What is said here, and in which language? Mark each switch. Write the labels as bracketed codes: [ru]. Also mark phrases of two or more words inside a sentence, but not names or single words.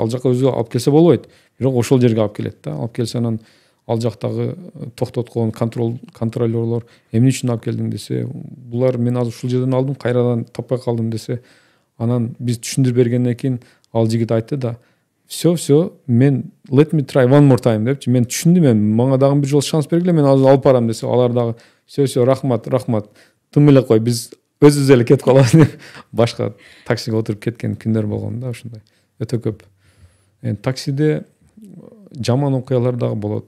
[ky] Ал жака өзү алып келсе болбойт, бирок ошол жерге алып келет да. Алып келсе анан ал жактагы токтоткон контролерлор эмне үчүн алып келдиң десе, булар мен азыр ушул жерден алдым, кайрадан таппай калдым десе, анан биз түшүндүрүп бергенден кийин ал жигит айтты да, все, мен [en] let me try one more time [ky] депчи, мен түшүндүм, мага дагы бир жолу шанс бергиле, мен азыр алып барам десе, алар дагы все, рахмат, тым эле кой, биз өзүбүз эле кетип калабыз деп башка таксиге отуруп кеткен күндөр болгон да, ушундай өтө көп. Таксиде жаман окуялар дагы болот.